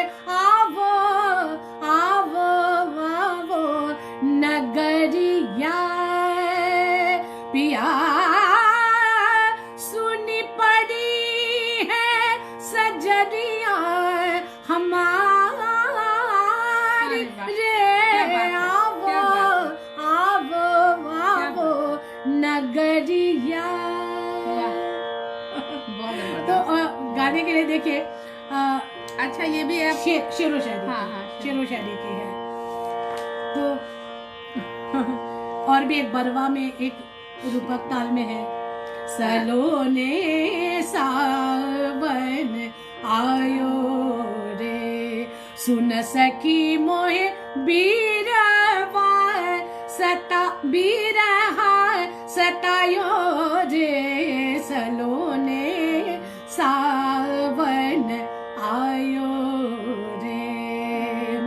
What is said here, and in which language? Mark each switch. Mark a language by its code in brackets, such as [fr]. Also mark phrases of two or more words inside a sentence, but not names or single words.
[hi] आवो आवो आवो नगरिया पिया सुनी पड़ी है सजरिया हमारी रे। आवो आवो आवो नगरिया। तो गाने के लिए देखिए अच्छा ये भी है शेर व शायरी, हाँ शेर व शायरी की है। तो और भी एक बरवा में एक रूपक ताल में है, सलोने सावन आयो रे सुन सखी मोहे बीरवा बीरहा सतायो रे सलोने सावन आयो रे।